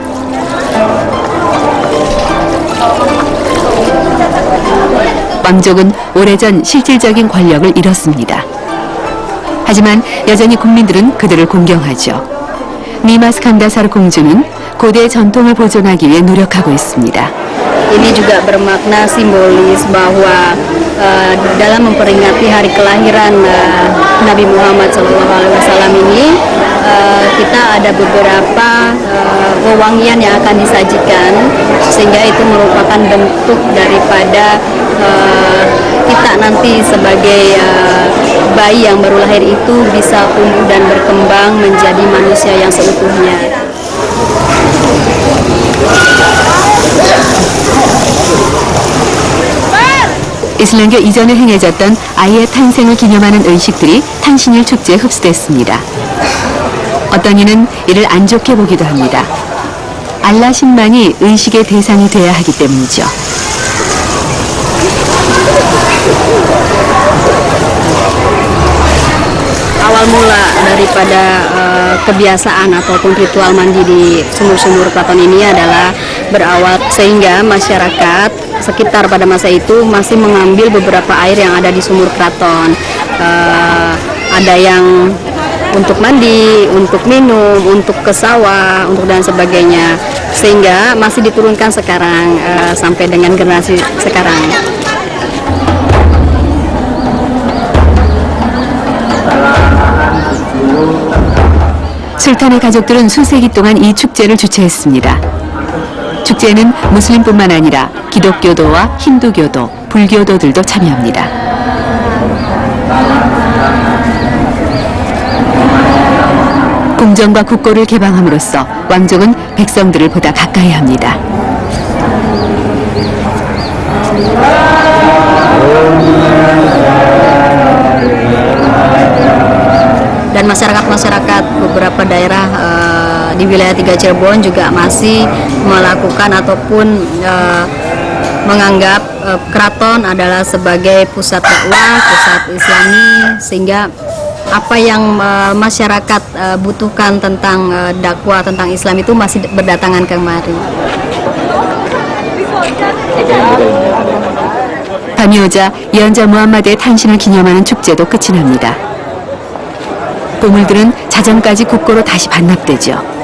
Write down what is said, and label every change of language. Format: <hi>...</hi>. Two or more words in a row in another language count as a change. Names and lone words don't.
<ko>왕족은 오래전 실질적인 권력을 잃었습니다. 하지만 여전히 국민들은 그들을 공경하죠. 니마스 칸다사르 공주는 고대 전통을 보존하기 위해 노력하고 있습니다.</ko> <id>Ini juga bermakna simbolis bahwa dalam memperingati hari kelahiran Nabi Muhammad SAW ini kita ada beberapa wewangian yang akan disajikan sehingga itu merupakan bentuk daripada kita nanti sebagai bayi yang baru lahir itu bisa tumbuh dan berkembang menjadi manusia yang seutuhnya.</id> <ko>이슬람교 이전에 행해졌던 아이의 탄생을 기념하는 의식들이 탄신일 축제에 흡수됐습니다. 어떤 이는 이를 안 좋게 보기도 합니다. 알라 신만이 의식의 대상이 되어야 하기 때문이죠.</ko> <id>Awal mula daripada kebiasaan ataupun ritual mandi di sumur-sumur keraton ini adalah berawal sehingga masyarakat sekitar pada masa itu masih mengambil beberapa air yang ada di sumur keraton. Ada yang untuk mandi, untuk minum, untuk ke sawah, untuk dan sebagainya, sehingga masih diturunkan sekarang sampai dengan generasi sekarang.</id> <ko>술탄의 가족들은 수세기 동안 이 축제를 주최했습니다. 축제에는 무슬림뿐만 아니라 기독교도와 힌두교도, 불교도들도 참여합니다. 궁전과 국고를 개방함으로써 왕족은 백성들을 보다 가까이 합니다.</ko> <id>Dan masyarakat-masyarakat beberapa daerah di wilayah 3 Cirebon juga masih melakukan ataupun menganggap keraton adalah sebagai pusat dakwah, pusat islami, sehingga apa yang masyarakat butuhkan tentang dakwah, tentang Islam itu masih berdatangan kemari.</id> <ko>밤이 오자 예언자 무함마드의 탄신을 기념하는 축제도 끝이 납니다. 보물들은 자정까지 국고로 다시 반납되죠.</ko>